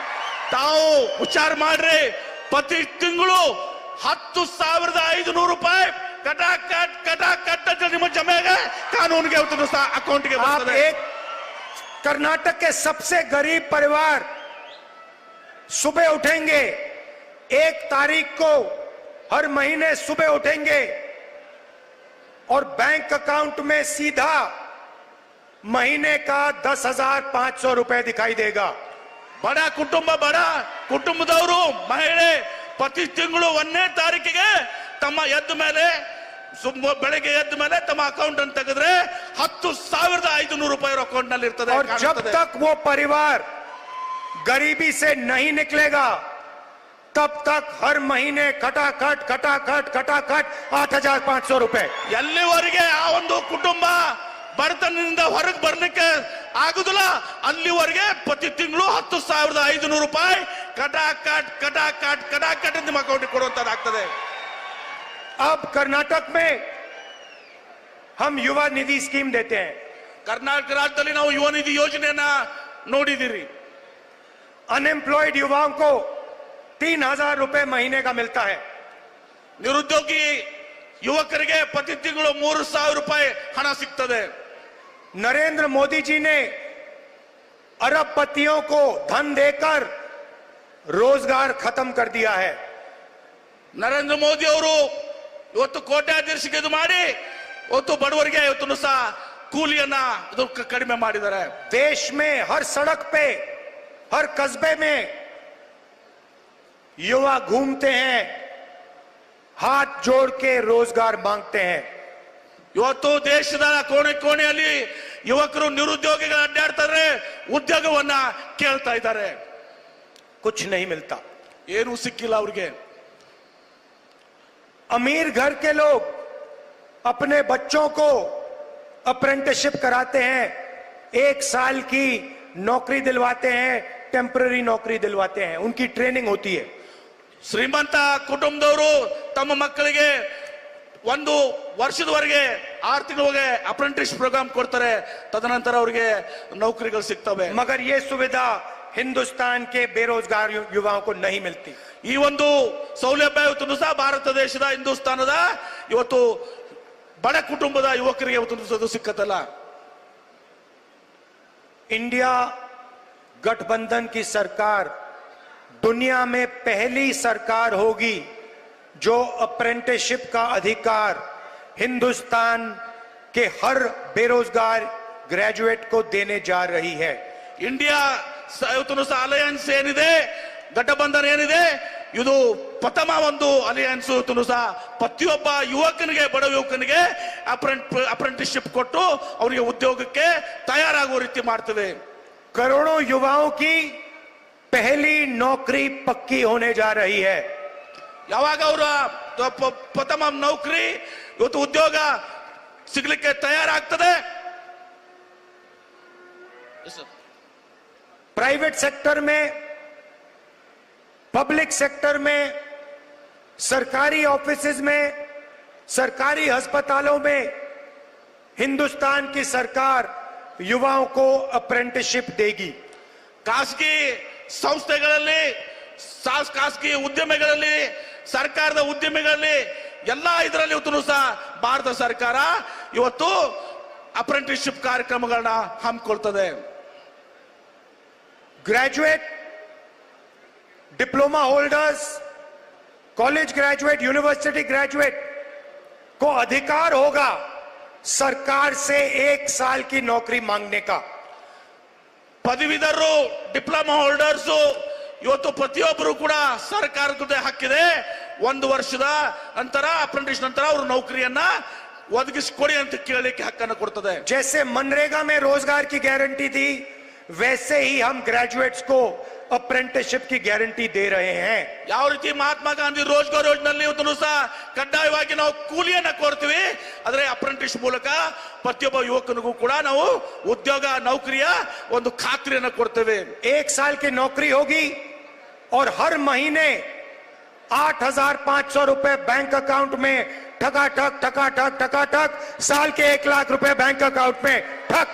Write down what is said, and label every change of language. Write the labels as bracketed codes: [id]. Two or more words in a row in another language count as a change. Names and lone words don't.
[kn] ತಾವು ವಿಚಾರ ಮಾಡ್ರಿ, ಪ್ರತಿ ತಿಂಗಳು 10,500 ರೂಪಾಯಿ ಕಟಾಕಟ್ ನಿಮ್ಮ ಜಮೆಗೆ ಕಾನೂನಿಗೆ ಇವತ್ತು ಸಹ ಅಕೌಂಟ್ಗೆ [hi] आप [kn] ಬರ್ತದೆ. [hi] एक कर्नाटक के सबसे गरीब परिवार सुबह उठेंगे, 1 तारीख को हर महीने सुबह उठेंगे और [en] bank account [hi] में सीधा महीने का 10,500 रुपए दिखाई देगा. [kn] ಬಡ ಕುಟುಂಬದವರು ಮಹಿಳೆ ಪ್ರತಿ ತಿಂಗಳು 1ನೇ ತಾರೀಕಿಗೆ ತಮ್ಮ ಬೆಳಗ್ಗೆ ಎದ್ದ ಮೇಲೆ ತಮ್ಮ ಅಕೌಂಟ್ ಅನ್ನು ತೆಗೆದ್ರೆ 10,500 ರೂಪಾಯಿ ಅಕೌಂಟ್ ನಲ್ಲಿ ಇರ್ತದೆ. [hi] और जब तक वो परिवार गरीबी से नहीं निकलेगा तब तक हर महीने खटाखट 8,500 रुपए. [kn] ಎಲ್ಲಿವರೆಗೆ ಆ ಒಂದು ಕುಟುಂಬ ಬಡತನದಿಂದ ಹೊರಗೆ ಬರ್ಲಿಕ್ಕೆ ಆಗುದಿಲ್ಲ ಅಲ್ಲಿವರೆಗೆ ಪ್ರತಿ ತಿಂಗಳು 10,500 ರೂಪಾಯಿ ಕಟಾಕಟ್ ನಿಮ್ಮ ಅಕೌಂಟ್ ಕೊಡುವಂತದ್ದಾಗ್ತದೆ. [hi] अब कर्नाटक में हम युवा निधि स्कीम देते हैं. [kn] ಕರ್ನಾಟಕ ರಾಜ್ಯದಲ್ಲಿ ನಾವು ಯುವ ನಿಧಿ ಯೋಜನೆಯನ್ನ ನೋಡಿದಿರಿ. [hi] अनएम्प्लॉयड युवाओं को 3,000 रुपए महीने का मिलता है. [kn] ನಿರುದ್ಯೋಗಿ ಯುವಕರಿಗೆ ಪ್ರತಿ ತಿಂಗಳು 3,000 ರೂಪಾಯಿ ಹಣ ಸಿಗ್ತದೆ. [hi] नरेंद्र मोदी जी ने अरबपतियों को धन देकर रोजगार खत्म कर दिया है। [kn] ನರೇಂದ್ರ ಮೋದಿ ಅವರು ಇವತ್ತು ಕೋಟ್ಯಾಧೀಶಕ್ಕೆ ಇದು ಮಾಡಿ ಇವತ್ತು ಬಡವರಿಗೆ ಇವತ್ತು ಸಹ ಕೂಲಿಯನ್ನ ಇದು ಕಡಿಮೆ ಮಾಡಿದ್ದಾರೆ। [hi] देश में हर सड़क पे, हर कस्बे में युवा घूमते हैं, हाथ जोड़ के रोजगार मांगते हैं। [kn] ಇವತ್ತು ದೇಶದ ಕೋಣೆ ಕೋಣೆಯಲ್ಲಿ ಯುವಕರು ನಿರುದ್ಯೋಗಿಗಳು ಅಡ್ಡಾಡ್ತಾರೆ, ಉದ್ಯೋಗವನ್ನ ಕೇಳ್ತಾ ಇದ್ದಾರೆ। [hi] कुछ नहीं मिलता। [kn] ಏನು ಸಿಕ್ಕಿಲ್ಲ ಅವ್ರಿಗೆ। [hi] अमीर घर के लोग अपने बच्चों को अप्रेंटिसशिप कराते हैं, 1 साल की नौकरी दिलवाते हैं, टेम्पररी नौकरी दिलवाते हैं, उनकी ट्रेनिंग होती है। [kn] ಶ್ರೀಮಂತ ಕುಟುಂಬದವರು ತಮ್ಮ ಮಕ್ಕಳಿಗೆ 1 ವರ್ಷದವರೆಗೆ 6 ತಿಂಗಳಿಗೆ [en] apprentice program [kn] ಕೊಡ್ತಾರೆ, ತದನಂತರ ಅವರಿಗೆ ನೌಕರಿಗಳು ಸಿಗ್ತವೆ। [hi] मगर ये सुविधा हिंदुस्तान के बेरोजगार युवाओं को नहीं मिलती। [kn] ಈ ಒಂದು ಸೌಲಭ್ಯ ಇವತ್ತು ಸಹ ಭಾರತ ದೇಶದ ಹಿಂದೂಸ್ತಾನದ ಇವತ್ತು ಬಡ ಕುಟುಂಬದ ಯುವಕರಿಗೆ ಇವತ್ತು ಸಿಕ್ಕತ್ತಲ್ಲ। [hi] इंडिया गठबंधन की सरकार दुनिया में पहली सरकार होगी जो अप्रेंटिसशिप का अधिकार हिंदुस्तान के हर बेरोजगार ग्रेजुएट को देने जा रही है। [kn] ಇಂಡಿಯಾ ಇವತ್ತು ಸಹ ಅಲಯನ್ಸ್ ಏನಿದೆ, ಗಠಬಂಧನ ಏನಿದೆ, ಇದು ಪ್ರಥಮ ಒಂದು ಅಲಯನ್ಸ್ ಇವತ್ತು ಸಹ ಪ್ರತಿಯೊಬ್ಬ ಯುವಕನಿಗೆ, ಬಡ ಯುವಕನಿಗೆ ಅಪ್ರೆಂಟಿಸ್ಶಿಪ್ ಕೊಟ್ಟು ಅವರಿಗೆ ಉದ್ಯೋಗಕ್ಕೆ ತಯಾರಾಗುವ ರೀತಿ ಮಾಡ್ತೇವೆ। [hi] करोड़ों युवाओं की पहली नौकरी पक्की होने जा रही है। [kn] ಯಾವಾಗ ಅವರ ಪ್ರಥಮ ನೌಕರಿ ಇವತ್ತು ಉದ್ಯೋಗ ಸಿಗ್ಲಿಕ್ಕೆ ತಯಾರಾಗ್ತದೆ। [en] private sector [hi] में, [en] public sector [hi] में, सरकारी ऑफिसेज में, सरकारी अस्पतालों में हिंदुस्तान की सरकार युवाओं को अप्रेंटिसशिप देगी। [kn] ಖಾಸಗಿ ಸಂಸ್ಥೆಗಳಲ್ಲಿ, ಖಾಸಗಿ ಉದ್ಯಮಿಗಳಲ್ಲಿ, ಸರ್ಕಾರದ ಉದ್ಯಮಿಗಳಲ್ಲಿ ಎಲ್ಲಾ ಇದರಲ್ಲಿ ಇವತ್ತು ಸಹ ಭಾರತ ಸರ್ಕಾರ ಇವತ್ತು ಅಪ್ರೆಂಟಿಸ್ಶಿಪ್ ಕಾರ್ಯಕ್ರಮಗಳನ್ನ ಹಮ್ಮಿಕೊಳ್ತದೆ। [hi] ग्रेजुएट, [en] diploma holders, college graduate, university graduate [hi] को अधिकार होगा सरकार से 1 साल की नौकरी मांगने का। [kn] ಪದವೀಧರರು, [en] diploma holders [kn] ಇವತ್ತು ಪ್ರತಿಯೊಬ್ಬರು ಕೂಡ ಸರ್ಕಾರದ ಹಕ್ಕಿದೆ, 1 ವರ್ಷದ ನಂತರ ಅಪ್ರೆಂಟಿಸ್ ನಂತರ ಅವರು ನೌಕರಿಯನ್ನ ಒದಗಿಸಿಕೊಡಿ ಅಂತ ಕೇಳಲಿಕ್ಕೆ ಹಕ್ಕನ್ನು ಕೊಡ್ತದೆ। [hi] जैसे मनरेगा में रोजगार की गारंटी थी, वैसे ही हम ग्रेजुएट्स को अप्रेंटिसशिप की गारंटी दे रहे हैं। [kn] ಯಾವ ರೀತಿ ಮಹಾತ್ಮ ಗಾಂಧಿ ರೋಜ್ಗಾರ್ ಯೋಜನೆಯಲ್ಲಿ ಇವತ್ತು ಸಹ ಕಡ್ಡಾಯವಾಗಿ ನಾವು ಕೂಲಿಯನ್ನ ಕೊಡ್ತೀವಿ, ಆದ್ರೆ ಅಪ್ರೆಂಟಿಸ್ ಮೂಲಕ ಪ್ರತಿಯೊಬ್ಬ ಯುವಕನಿಗೂ ಕೂಡ ನಾವು ಉದ್ಯೋಗ ನೌಕರಿಯ ಒಂದು ಖಾತ್ರಿಯನ್ನ ಕೊಡ್ತೇವೆ। [hi] 1 साल की नौकरी होगी और हर महीने 8,500 रुपए [en] bank account [hi] में ठकाठक ठकाठक ठकाठक, साल के 1 लाख रुपए [en] bank account [hi] में ठक।